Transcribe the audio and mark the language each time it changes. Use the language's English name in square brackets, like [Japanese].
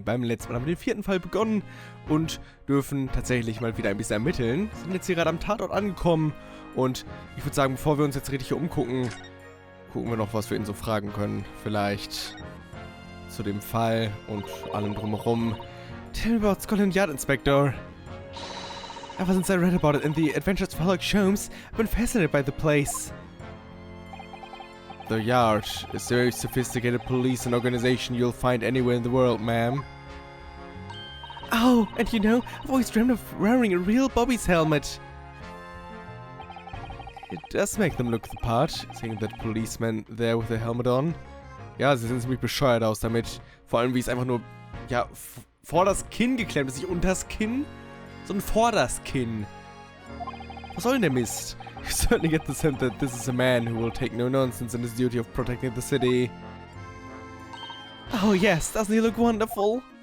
[German] Beim letzten Mal haben wir den 4. Fall begonnen und dürfen tatsächlich mal wieder ein bisschen ermitteln. Sind jetzt hier gerade am Tatort angekommen und ich würde sagen, bevor wir uns jetzt richtig hier umgucken, gucken wir noch, was wir ihn so fragen können. Vielleicht zu dem Fall und allem drumherum. [English] Tell me about Scotland Yard, Inspector. Ever since I read about it in the Adventures of Sherlock Holmes, I've been fascinated by the place. The Yard is the very sophisticated police and organization you'll find anywhere in the world, ma'am. Oh, and you know, I've always dreamed of wearing a real Bobby's helmet. It does make them look the part, seeing that policeman there with the helmet on. [German] Ja, sie sehen ziemlich bescheuert aus damit. Vor allem, wie es einfach nur, ja, vor das Kinn geklemmt ist, nicht unter das Kinn, sondern vor das Kinn. Was soll denn der Mist? [English] You certainly get the sense that this is a man who will take no nonsense in his duty of protecting the city. Oh yes, doesn't he look wonderful?